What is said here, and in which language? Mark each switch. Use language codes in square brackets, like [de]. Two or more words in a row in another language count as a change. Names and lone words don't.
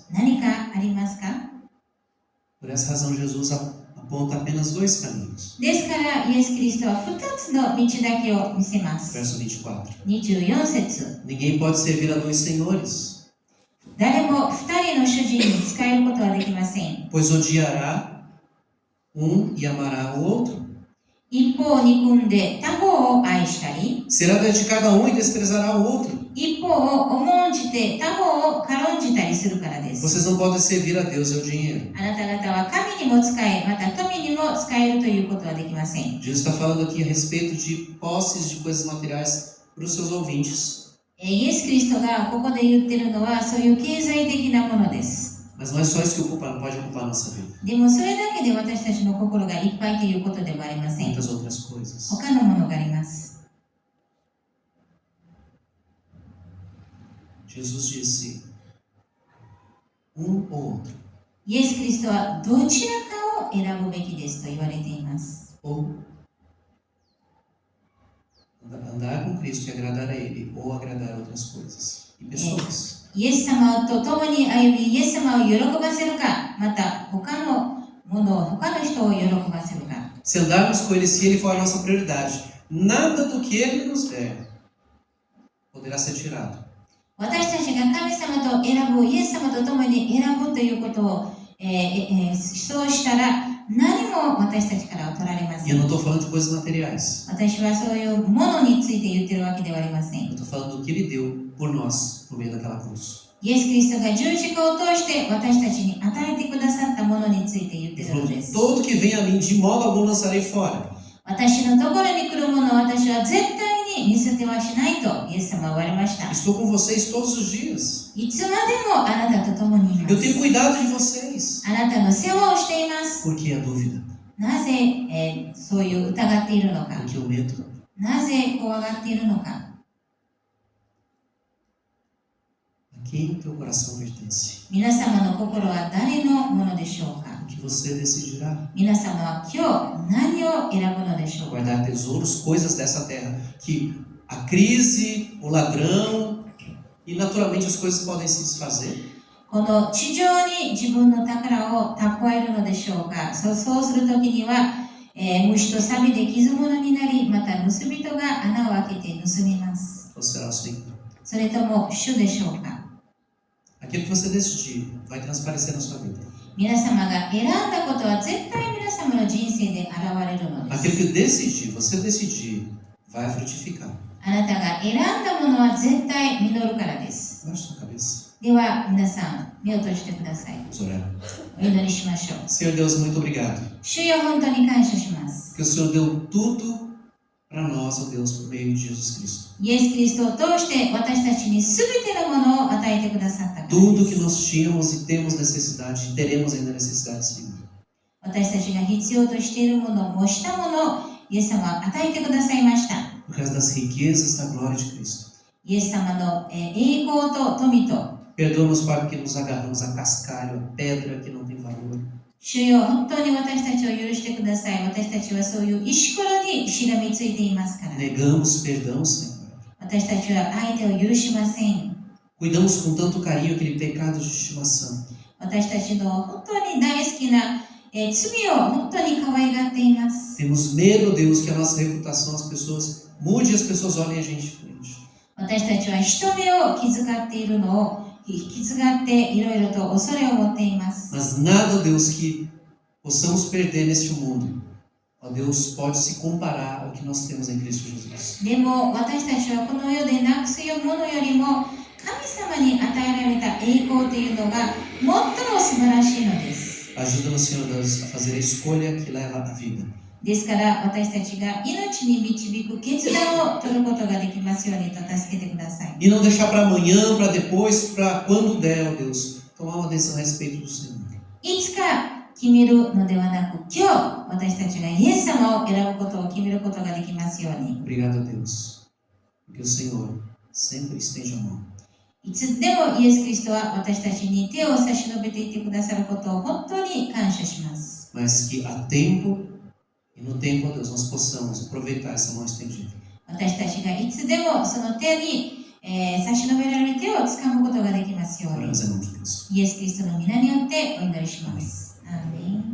[ja] 何かありますか？ [pt] Por essa razão, Jesus aponta apenas 2 caminhos. [ja] ですからイエス・キリストは2つの道だけを見せます。 [pt] Verso 24. [ja] 24節。 [pt] Ninguém pode servir a 2 senhores, [ja] 誰も2人の主人に仕えることはできません。 [pt] pois odiará um e amará o outro. [ja] 一方を憎んで他方を愛したり、 [pt] Será dedicado a um e desprezará o outro. [ja] 一方を重んじてって他方を軽んじたりするからです。 [pt] Vocês não podem servir a Deus e ao dinheiro. [ja] あなた方は神にも使え、また富にも使えるということはできません。 [pt] Jesus está falando aqui a respeito de posses de coisas materiais para os seus ouvintes. [ja] イエス・キリストがここで言っているのはそういう経済的なものです。 [pt] Mas não é só isso que pode ocupar a nossa vida. [ja] でもそれだけで私たちの心がいっぱいということでもありません。 [pt] Muitas outras coisas. [ja] 他のものがあります。 [pt] Jesus disse, ou outro. [ja] イエス・キリストはどちらかを選ぶべきですと言われています。 [pt] Ou andar com Cristo e agradar a Ele, ou agradar outras coisas e pessoas. [ja] イエス様と共に歩み、イエス様を喜ばせるか、また他のものを、他の人を喜ばせるか。 [pt] Se andarmos com Ele, se Ele for a nossa prioridade, nada do que Ele nos der poderá ser tirado. [ja] 私たちが神様と選ぶ、イエス様と共に選ぶということを、そうしたら何も私たちからは取られませ [pt] E eu [ja] ん。 [pt] não estou falando de coisas materiais. [ja] 私はそういうものについて言ってるわけではありませ [pt] Eu [ja] ん。 [pt] estou falando do que Ele deu por nós no meio daquela cruz. [ja] イエス・キリストが十字架を通して私たちに与えてくださったものについて言って [pt] Ele [ja] るの [pt] falou, [ja] です。 [pt] todo que vem a mim, de modo algum lançarei fora. [ja] 私のところに来るものを私は絶対に見捨てはしないとイエス様は言われました。 [pt] Estou com vocês todos os dias. [ja] いつまでもあなたと共にいま [pt] Eu [ja] す。 [pt] tenho cuidado de vocês. [ja] あなたの世話をしています。 [pt] Por que a dúvida? [ja] なぜ、そういう疑っているのか。 [pt] Por que o medo? [ja] なぜ怖がっているのか。 [pt] A quem teu coração pertence? [ja] 皆様の心は誰のものでしょうか。 [pt] O que você decidirá? [ja] 皆様は今日何を選ぶのでしょうか。 [pt] Guardar tesouros, coisas dessa terra, que a crise, o ladrão e naturalmente as coisas podem se desfazer. [ja] この地上に自分の宝を蓄えるのでしょうか。そうするときには、虫と錆で傷物になり、また盗人が穴を開けて盗みます。 [pt] Ou será o Senhor? [ja] それとも主でしょうか。 [pt] Aquilo que você decidir vai transparecer na sua vida. [ja] 皆様が選んだことは絶対皆様の人生で現れるので [pt] Aquilo [ja] す。 [pt] que decidir, você decidir, vai frutificar. [ja] あなたが選んだものは絶対実るからです。 [pt] Baixe sua cabeça. [ja] では皆さん、目を閉じてください。 [pt] Vamos orar. [ja] お祈りしましょう。 [pt] Senhor Deus, muito obrigado. [ja] 主よ、本当に感謝します。 [pt] Porque o Senhor deu tudo para nós, ó Deus, por meio de Jesus Cristo. [ja] イエス・キリストを通して私たちに全てのものを与えてくださったから [pt] Tudo [ja] で [pt] que [ja] す。 [pt] nós tínhamos e temos necessidade, e teremos ainda necessidade, Senhor. [ja] 私たちが必要としているもの、もしたものをイエス様は与えてくださいました。 [pt] Por causa das riquezas da glória de Cristo. [ja] イエス様の栄光と富と、 [pt] Perdoa-nos, Pai, porque nos agarramos a cascalho, a pedra que não tem valor. [ja] 主よ、本当に私たちを許してください。私たちはそういう石ころにしがみついていますから。 [pt] Negamos perdão, Senhor. [ja] 私たちは相手を許しません。 [pt] Cuidamos com tanto carinho aquele pecado de estimação. [ja] 私たちの本当に大好きな罪を本当に可愛がっています。 [pt] Temos medo, Deus, que a nossa reputação, as pessoas mude e as pessoas olhem a gente de frente. [ja] 私たちは人目を気遣っているのを引き継がっていろいろと恐れを持っています。 [pt] Mas nada, Deus, que possamos perder neste mundo, ó Deus, pode se comparar ao que nós temos em Cristo Jesus. [ja] でも私たちはこの世でなくすものよりも神様に与えられた栄光というのが最も素晴らしいのです。 [pt] Ajuda-nos, Senhor Deus, a fazer a escolha que leva à vida. [ja] ですから私たちが命に導く決断を取ることができますようにと助けてください。 [pt] E não deixar para amanhã, para depois, para quando der, ó Deus, tomar uma decisão a respeito do Senhor. [ja] いつか決めるのではなく、今日私たちがイエス様を選ぶことを決めることができますように。 [pt] Obrigado a Deus, porque o Senhor sempre estende a mão. [ja] いつでもイエス・キリストは私たちに手を差し伸べていってくださることを本当に感謝します。 [pt] Mas que a tempo e no tempo, ó Deus, nós possamos aproveitar essa mão estendida. [ja] 私たちがいつでもその手に、差し伸べられる手をつかむことができますように。 [pt] Oramos em nome de Cristo. [ja] イエス・キリストの皆によってお祈りします。アーメン。